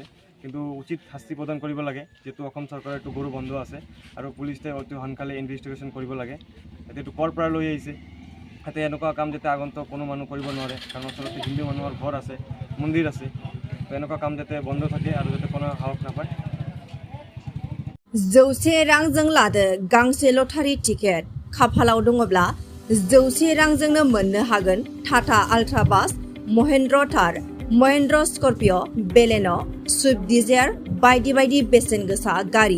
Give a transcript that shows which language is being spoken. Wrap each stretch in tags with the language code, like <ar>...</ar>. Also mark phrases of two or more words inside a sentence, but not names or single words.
<as>কিন্তু উচিত শাস্তি প্ৰদান কৰিব লাগে যিহেতু অসম চৰকাৰৰ এইটো গৰু বন্ধ আছে আৰু পুলিচে অতি সোনকালে ইনভেষ্টিগেশ্যন কৰিব লাগে এইটো ক'ৰ পৰা লৈ আহিছে। তাতে এনেকুৱা কাম যাতে আগন্তুক কোনো মানুহ কৰিব নোৱাৰে কাৰণ ওচৰতে হিন্দু মানুহৰ ঘৰ আছে, মন্দিৰ আছে। তো এনেকুৱা কাম যাতে বন্ধ থাকে আৰু যাতে কোনো সাহস নাপায়।</as> <brx>100 रांजों लादो गांसे लटारि टिकेट। खाफालाव दङब्ला 100 रांजोंनो मोननो हागोन टाटा आल्ट्रा बास, महिन्द्र थार, महिन्द्र स्कर्पिय', बेलेन', स्विफ्ट डिजायर बायदि बायदि बेसेन गोसा गारि।</brx>